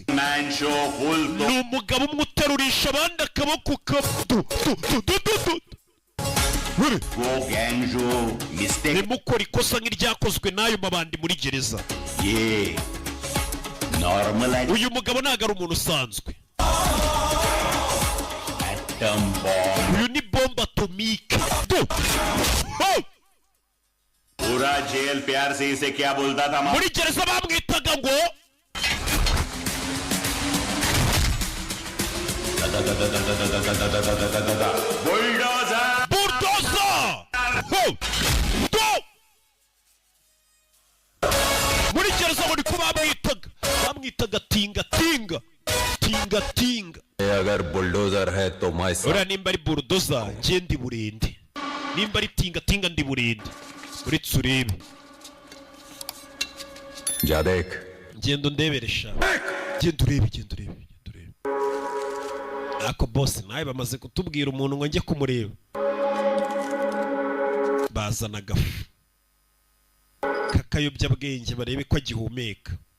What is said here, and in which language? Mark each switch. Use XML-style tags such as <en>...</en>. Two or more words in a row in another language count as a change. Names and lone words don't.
<rw>Ni umugabo umwe uterurisha abandi akaboko nimukora ikosa nk'iryakozwe n'ayo mabandi muri gereza. Uyu mugabo ntabwo ari umuntu usanzwe. uyu ni bomba atomike.</rw> <hi>पूरा जेल प्यार से इसे क्या बोलता था?</hi> <rw>muri gereza bamwitaga ngo</rw> <hi>बुलडोजर.</hi> <rw>muri gereza ngo niko bamwitaga tinga tinga.</rw> <hi>अगर बुलडोजर है तो मैं</hi> <rw>uriya nimba ari bulldozer njye ndi burende, nimba ari tinga ndi burende. uretse urebe</rw> <hi>जा देख.</hi> <rw>ngendo ndeberesha. genda urebe. Ako boss nawe bamaze kutubwira umuntu ngo njye kumureba. Bazana agafu kakayobya bwenge barebe ko agihumeka.</rw>